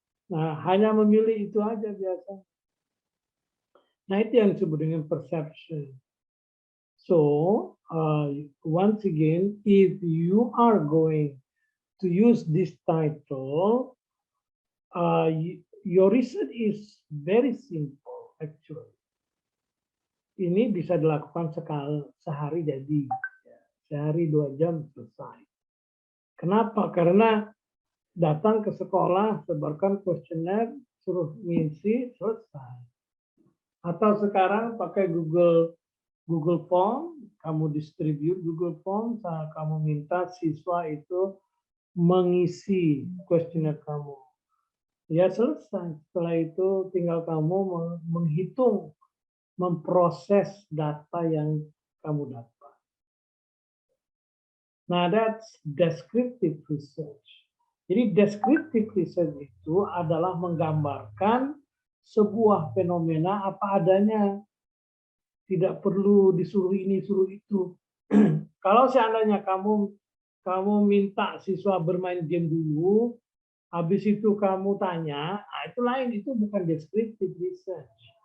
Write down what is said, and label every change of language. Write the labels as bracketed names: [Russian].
[Indonesian] Nah, hanya memilih itu aja biasa. Nah, itu yang disebut dengan perception. [English] So, once again, if you are going to use this title, your research is very simple, actually. [Indonesian] Ini bisa dilakukan sehari jadi. Sehari 2 jam selesai. Kenapa? Karena datang ke sekolah, sebarkan kuesioner, suruh ngisi, selesai. Atau sekarang pakai Google Form, kamu distribute Google Form, kamu minta siswa itu mengisi kuesioner kamu. Ya selesai. Setelah itu tinggal kamu menghitung, memproses data yang kamu dapat. [English] Nah, that's descriptive research. [Indonesian] Jadi descriptive research itu adalah menggambarkan sebuah fenomena apa adanya. Tidak perlu disuruh ini, suruh itu. Kalau seandainya kamu minta siswa bermain game dulu, habis itu kamu tanya, itu lain, itu bukan descriptive research.